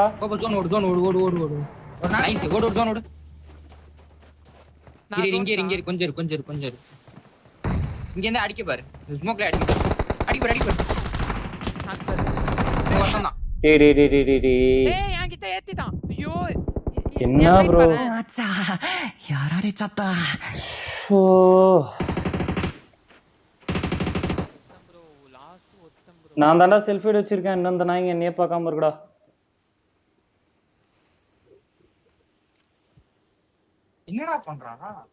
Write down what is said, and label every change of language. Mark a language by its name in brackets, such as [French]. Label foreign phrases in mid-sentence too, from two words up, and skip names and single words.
[Tamil] கோப ஜோன் ஓடு. நைஸ். ஓடு ஜோன் ஓடு. இங்க கொஞ்சம் இரு. இங்க இருந்து அடிக்க பாரு. ஸ்மோக்ல அடிக்க பாரு. வந்தா. டேய். ஏய் என்கிட்ட ஏத்திட்டான். ஐயோ என்ன bro? [Japanese] やられちゃった。 [Tamil] ஓ ப்ரோ லாஸ்ட் ஒருத்தன் ப்ரோ. நான் தான்டா செல்ஃபி வச்சிருக்கேன். இன்னும் அந்த நாய்ங்க என்னைய பார்க்காம இருக்குடா. என்னடா பண்றானா?